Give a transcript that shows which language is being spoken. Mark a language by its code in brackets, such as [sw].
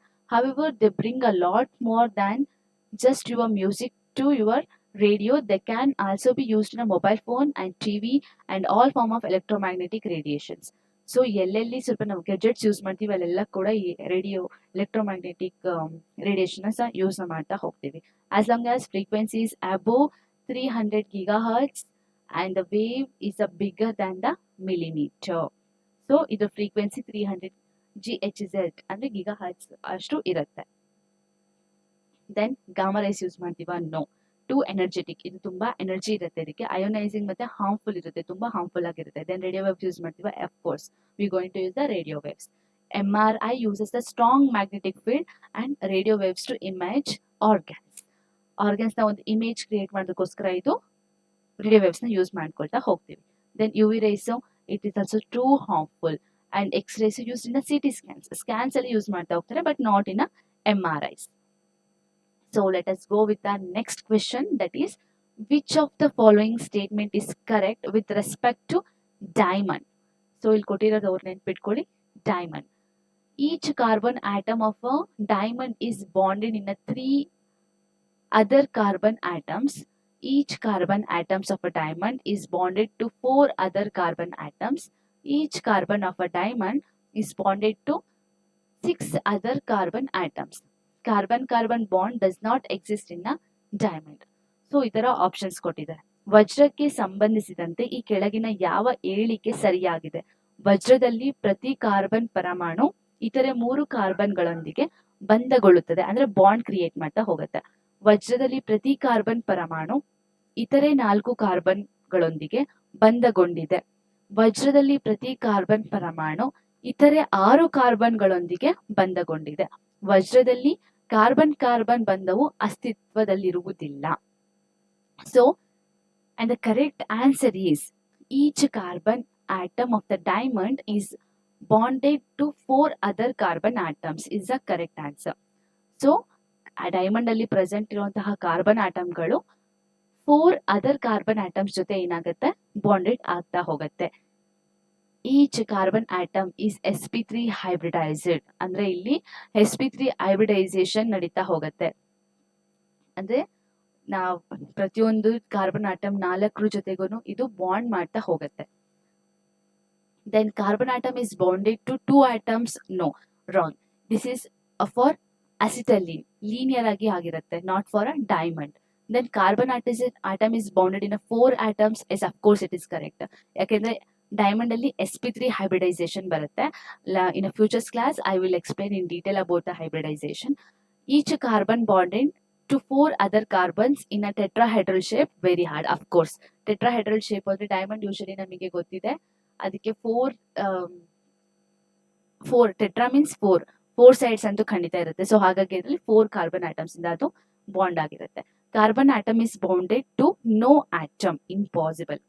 [en] However, they bring a lot more than just your music to your radio. They can also be used in a mobile phone and TV and all form of electromagnetic radiations. [kn] So ಎಲ್ಲೆಲ್ಲಿ ಸ್ವಲ್ಪ ನಾವು gadgets use ಮಾಡ್ತೀವಿ ಅಲ್ಲೆಲ್ಲ ಕೂಡ ಈ radio electromagnetic radiation ಸಹ use ಮಾಡ್ತಾ ಹೋಗ್ತೀವಿ. [en] As long as frequency is above 300 gigahertz and the wave is a bigger than the millimeter. [kn] So ಇದು ಫ್ರೀಕ್ವೆನ್ಸಿ 300 GHz ಅಂದ್ರೆ ಗಿಗಾ ಹರ್ಟ್ಸ್ ಅಷ್ಟು ಇರುತ್ತೆ. ದೆನ್ ಗಾಮಾ ರೇಸ್ ಯೂಸ್ ಮಾಡ್ತೀವ? ನೋ. [en] too energetic, [kn] ಇದು ತುಂಬಾ ಎನರ್ಜಿ ಇರುತ್ತೆ ಇದಕ್ಕೆ. ಅಯೋನೈಸಿಂಗ್ ಮತ್ತೆ ಹಾರ್ಮ್ಫುಲ್ ಇರುತ್ತೆ, ತುಂಬಾ ಹಾರ್ಮ್ಫುಲ್ ಆಗಿರುತ್ತೆ. ದೆನ್ ರೇಡಿಯೋ ವೇವ್ಸ್ ಯೂಸ್ ಮಾಡ್ತೀವಿ, [en] Of course we going to use the radio waves. MRI uses the strong magnetic field and radio waves to image organs. [kn] Organs ನ ಒಂದು ಇಮೇಜ್ ಕ್ರಿಯೇಟ್ ಮಾಡೋದಕ್ಕೋಸ್ಕರ ಇದು ರೇಡಿಯೋ ವೇವ್ಸ್ ನ use ಮಾಡ್ಕೊಳ್ತಾ ಹೋಗ್ತೀವಿ. [en] Then UV rays, it is also too harmful. And X-rays used in the CT scans. Scans [kn] ಅಲ್ಲಿ use ಮಾಡ್ತಾ ಹೋಗ್ತಾರೆ, [en] but not in a MRIs. So let us go with the next question, that is, which of the following statement is correct with respect to diamond? [kn] So ಇಲ್ಲಿ ಕೊಟ್ಟಿರೋದು ಅವ್ರು ನೆನ್ಪಿಟ್ಕೊಳ್ಳಿ, diamond. [en] Each carbon atom of a diamond is bonded in a 3 other carbon atoms. Each carbon atoms of a diamond is bonded to 4 other carbon atoms. Each carbon of a diamond is bonded to 6 other carbon atoms. Carbon-carbon bond does not exist in a diamond. [kn] So ಇದರ options ಕೊಟ್ಟಿದ್ದಾರೆ. ವಜ್ರಕ್ಕೆ ಸಂಬಂಧಿಸಿದಂತೆ ಈ ಕೆಳಗಿನ ಯಾವ ಹೇಳಿಕೆ ಸರಿಯಾಗಿದೆ? ವಜ್ರದಲ್ಲಿ ಪ್ರತಿ carbon ಪರಮಾಣು ಇತರೆ 3 ಕಾರ್ಬನ್ಗಳೊಂದಿಗೆ ಬಂಧಗೊಳ್ಳುತ್ತದೆ, ಅಂದ್ರೆ ಬಾಂಡ್ ಕ್ರಿಯೇಟ್ ಮಾಡ್ತಾ ಹೋಗುತ್ತೆ. ವಜ್ರದಲ್ಲಿ ಪ್ರತಿ ಕಾರ್ಬನ್ ಪರಮಾಣು ಇತರೆ 4 ಕಾರ್ಬನ್ಗಳೊಂದಿಗೆ ಬಂಧಗೊಂಡಿದೆ. ವಜ್ರದಲ್ಲಿ ಪ್ರತಿ ಕಾರ್ಬನ್ ಪರಮಾಣು ಇತರೆ 6 ಕಾರ್ಬನ್ಗಳೊಂದಿಗೆ ಬಂಧಗೊಂಡಿದೆ. ವಜ್ರದಲ್ಲಿ ಕಾರ್ಬನ್ ಕಾರ್ಬನ್ ಬಂಧವು ಅಸ್ತಿತ್ವದಲ್ಲಿರುವುದಿಲ್ಲ. [en] So and the correct answer is each carbon atom of the diamond is bonded to 4 other carbon atoms is the correct answer. [kn] So ಆ ಡೈಮಂಡ್ ಅಲ್ಲಿ ಪ್ರೆಸೆಂಟ್ ಇರುವಂತಹ ಕಾರ್ಬನ್ ಆಟಮ್ಗಳು 4 ಅದರ್ ಕಾರ್ಬನ್ ಆಟಮ್ಸ್ ಜೊತೆ ಏನಾಗುತ್ತೆ, bonded ಆಗ್ತಾ ಹೋಗುತ್ತೆ. [en] each carbon atom is sp3 hybridised, [kn] ಅಂದ್ರೆ ಇಲ್ಲಿ sp3 hybridisation ನಡೀತಾ ಹೋಗುತ್ತೆ. ಅಂದ್ರೆ ನಾವು ಪ್ರತಿಯೊಂದು ಕಾರ್ಬನ್ ಆಟಮ್ 4 ಜೊತೆಗೂ ಇದು ಬಾಂಡ್ ಮಾಡ್ತಾ ಹೋಗುತ್ತೆ. [en] Then carbon atom is bonded to 2 atoms. No, wrong. This is for acetylene, linear [kn] ಆಗಿ ಆಗಿರುತ್ತೆ, [en] not for a diamond. Then carbon atom is bonded in a 4 atoms. Yes, of course it is correct. [kn] ಯಾಕೆಂದ್ರೆ diamond ಅಲ್ಲಿ sp3 hybridization ಬರುತ್ತೆ. [en] In a futures class I will explain in detail about the hybridization. Each carbon bonded to 4 other carbons in a tetrahedral shape. Very hard, of course. [kn] Tetrahedral shape ಅಂದ್ರೆ diamond usually ನಮಗೆ ಗೊತ್ತಿದೆ, ಅದಕ್ಕೆ 4 tetra means 4 sides ಅಂತೂ ಖಂಡಿತ ಇರುತ್ತೆ. So ಹಾಗಾಗಿ ಇದರಲ್ಲಿ 4 carbon atoms ಇಂದ ಅದು ಬಾಂಡ್ ಆಗಿರುತ್ತೆ. [en] Carbon atom is bonded to no atom, impossible.